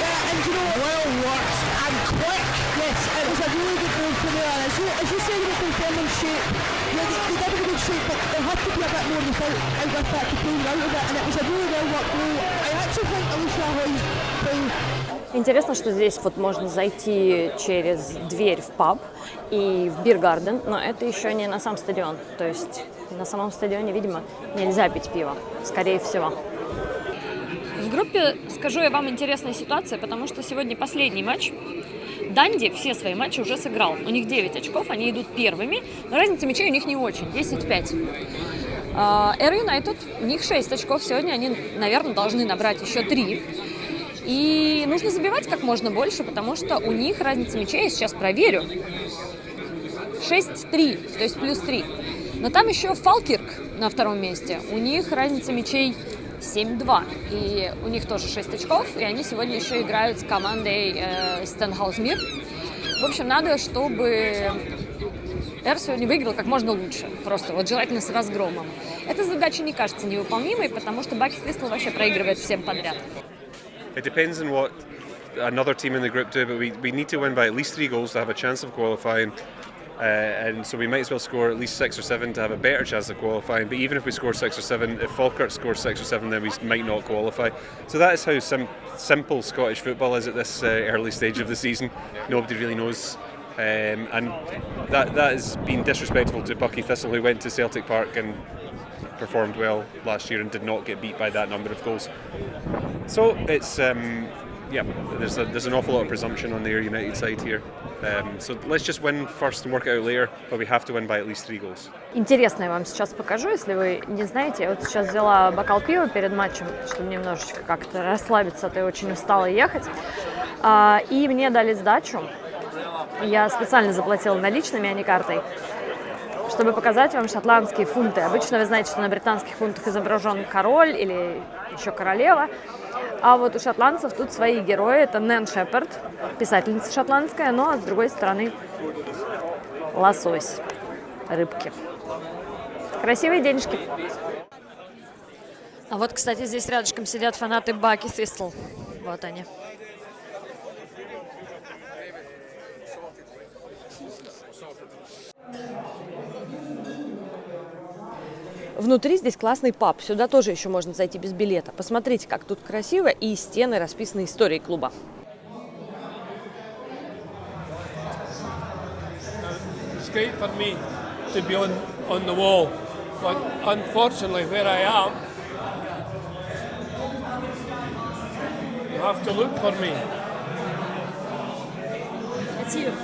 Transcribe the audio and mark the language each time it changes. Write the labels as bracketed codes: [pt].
[en] And you know, well worked and quick. Yes, it was a really good goal from there. As you said, with confirming shape, yeah, they did have a good shape, but there had to be a bit more without out with that to play out of it, and it was a really well worked goal. I actually think Alicia Ahoy's playing. [ru] Интересно, что здесь вот можно зайти через дверь в паб и в бир-гарден, но это еще не на сам стадион. То есть на самом стадионе, видимо, нельзя пить пиво, скорее всего. В группе, скажу я вам, интересная ситуация, потому что сегодня последний матч. Данди все свои матчи уже сыграл. У них 9 очков, они идут первыми, но разница мячей у них не очень, 10-5. Air United, у них 6 очков, сегодня они, наверное, должны набрать еще 3. И нужно забивать как можно больше, потому что у них разница мячей, я сейчас проверю, 6-3, то есть плюс 3. Но там еще Фалкирк на втором месте, у них разница мячей 7-2, и у них тоже 6 очков, и они сегодня еще играют с командой Стенхаус-Мир. В общем, надо, чтобы Эр сегодня выиграл как можно лучше, просто вот желательно с разгромом. Эта задача не кажется невыполнимой, потому что Бакис Твистл вообще проигрывает всем подряд. [en] It depends on what another team in the group do, but we need to win by at least 3 goals to have a chance of qualifying. And so we might as well score at least 6 or 7 to have a better chance of qualifying. But even if we score 6 or 7, if Falkirk scores 6 or 7, then we might not qualify. So that is how simple Scottish football is at this early stage of the season. Nobody really knows. And that has been disrespectful to Buckie Thistle, who went to Celtic Park and performed well last year and did not get beat by that number of goals. So it's there's an awful lot of presumption on the Ayr United side here. So let's just win first and work it out later, but we have to win by at least 3 goals. [ru] Интересно я вам сейчас покажу, если вы не знаете. Я вот сейчас взяла бокал пива перед матчем, чтобы немножечко как-то расслабиться, а то я очень устала ехать. И мне дали сдачу. Я специально заплатила наличными, а не картой, чтобы показать вам шотландские фунты. Обычно вы знаете, что на британских фунтах изображен король или еще королева. А вот у шотландцев тут свои герои. Это Нэн Шепард, писательница шотландская, ну а с другой стороны лосось, рыбки. Красивые денежки. А вот, кстати, здесь рядышком сидят фанаты Баки Твистл. Вот они. Внутри здесь классный паб, сюда тоже еще можно зайти без билета. Посмотрите, как тут красиво, и стены расписаны историей клуба. [en] It's great for me to be on the wall, but unfortunately where I am, you have to look for me. It's you.